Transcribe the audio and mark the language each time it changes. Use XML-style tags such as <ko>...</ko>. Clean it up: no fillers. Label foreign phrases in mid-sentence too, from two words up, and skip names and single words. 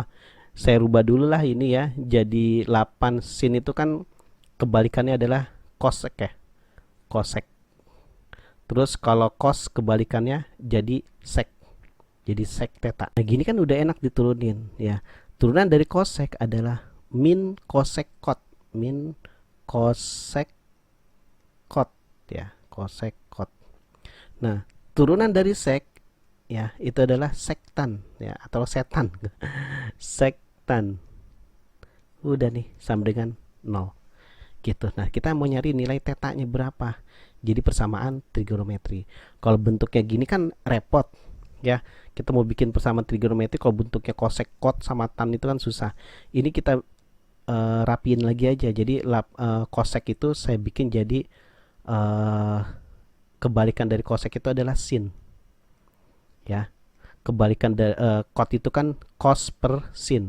<id>Saya rubah dulu lah ini ya. Jadi 8 sin itu kan kebalikannya adalah cosec ya. Cosec. Terus kalau cos kebalikannya jadi sec. Jadi sec theta. Nah, gini kan udah enak diturunin ya. Turunan dari cosec adalah min cosec cot. Min cosec cot ya. Cosec cot. Nah, turunan dari sec ya itu adalah sektan ya atau setan. Sektan. Udah nih sama dengan 0. Gitu. Nah, kita mau nyari nilai tetanya berapa. Jadi persamaan trigonometri. Kalau bentuknya gini kan repot ya. Kita mau bikin persamaan trigonometri kalau bentuknya cosec cot sama tan itu kan susah. Ini kita rapiin lagi aja. Jadi cosec itu saya bikin jadi kebalikan dari cosec itu adalah sin. Ya. Kebalikan dari cot itu kan cos per sin.</id>